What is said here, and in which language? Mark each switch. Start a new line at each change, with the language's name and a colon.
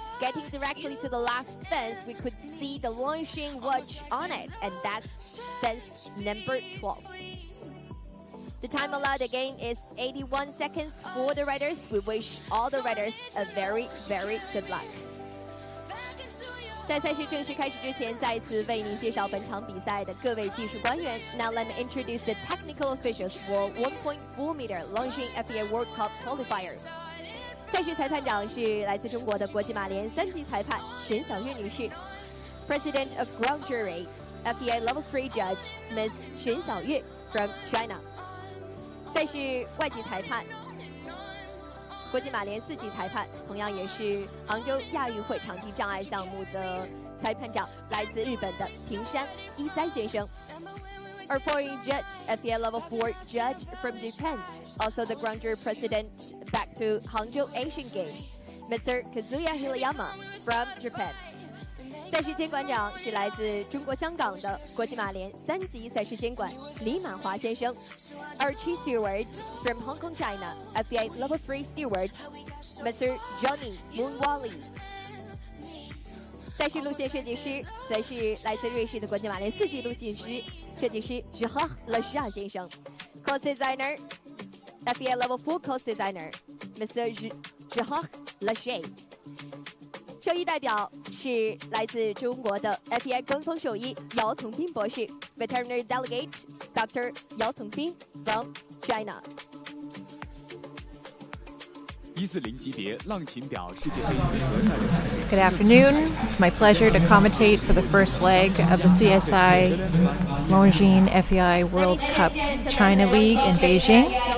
English: Getting directly to the last fence, we could see the Longines watch on it, and that's fence number 12. The time allowed again is 81 seconds for the riders. We wish all the riders a very, very good luck.
Chinese: 在赛事正式开始之前，再一次为您介绍本场比赛的各位技术官员。
English: Now let me introduce the technical officials for 1.4 meter Longines FEI World Cup Qualifier.
Chinese: 赛事裁判长是来自中国的国际马联3级裁判沈晓月女士。
English: President of Ground Jury, FEI Level 3 Judge, Miss 沈晓月 from China.
Chinese: 赛事外籍裁判。国际马联4级裁判，同样也是杭州亚运会场地障碍项目的裁判长，来自日本的平山一哉先生。
English: Our foreign judge, FEI Level 4 judge from Japan, also the ground jury president back to Hangzhou Asian Games, Mr. Kazuya Hirayama from Japan.
Chinese: 赛事监管长是来自中国香港的国际马联3级赛事监管李满华先生。
English: Our chief steward from Hong Kong, China, FEI Level 3 steward, Mr. Johnny Moonwally.
Chinese: 赛事路线设计师则是来自瑞士的国际马联4级路线师设计师 Jockey 勒沙先生。
English: Course designer, FEI Level 4 course designer, Mr.
Chinese: Jockey 勒沙。兽医代表是来自中国的 FEI 官方兽医姚从斌博士 ，
English: Veterinary Delegate Dr. 姚从斌 from China。
Chinese: 140级别浪琴表世界杯资格赛。
English: Good afternoon. It's my pleasure to commentate for the first leg of the CSI Longines FEI World Cup China League in Beijing.